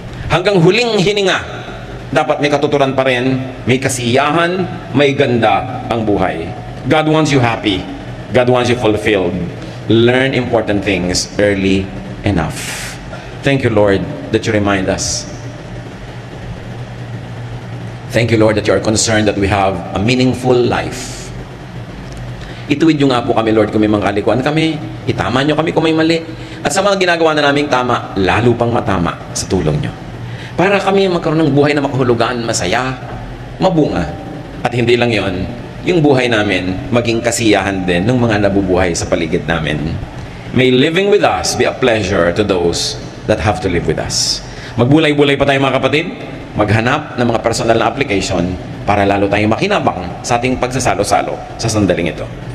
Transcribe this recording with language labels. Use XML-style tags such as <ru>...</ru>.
<tl>Hanggang huling hininga, dapat may katuturan pa rin, may kasiyahan, may ganda ang buhay.</tl> <en>God wants you happy. God wants you fulfilled. Learn important things early enough. Thank you, Lord, that you remind us. Thank you, Lord, that you are concerned that we have a meaningful life.</en> <tl>Ituwid nyo nga po kami, Lord, kung may mga kalikuan kami. Itama nyo kami kung may mali. At sa mga ginagawa na naming tama, lalo pang matama sa tulong nyo. Para kami magkaroon ng buhay na makahulugan, masaya, mabunga. At hindi lang yon, yung buhay namin, maging kasiyahan din ng mga nabubuhay sa paligid namin.</tl> <en>May living with us be a pleasure to those that have to live with us.</en> <tl>Magbulay-bulay pa tayo mga kapatid. Maghanap ng mga personal na application para lalo tayong makinabang sa ating pagsasalo-salo sa sandaling ito.</tl>